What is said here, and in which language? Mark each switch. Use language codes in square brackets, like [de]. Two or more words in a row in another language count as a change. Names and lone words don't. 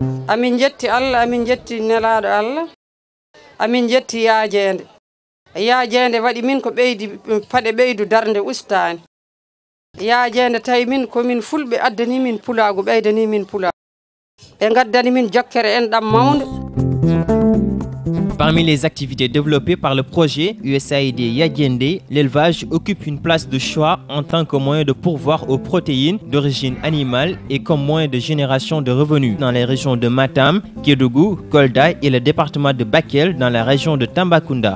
[ff] amin jetti Allah amin jetti nelaɗo Allah amin jetti yaajende yaajende waɗi min ko ɓeydi paɗe ɓeydu darde ustani yaajende tawi min komin fulɓe addani min pulagu ɓeydani min pulagu ɓe gaddani min jokkere en ɗam mawde. [fr] Parmi les activités développées par le projet USAID Yadiende, l'élevage occupe une place de choix en tant que moyen de pourvoir aux protéines d'origine animale et comme moyen de génération de revenus dans les régions de Matam, Kédougou, Kolda et le département de Bakel dans la région de Tambacounda.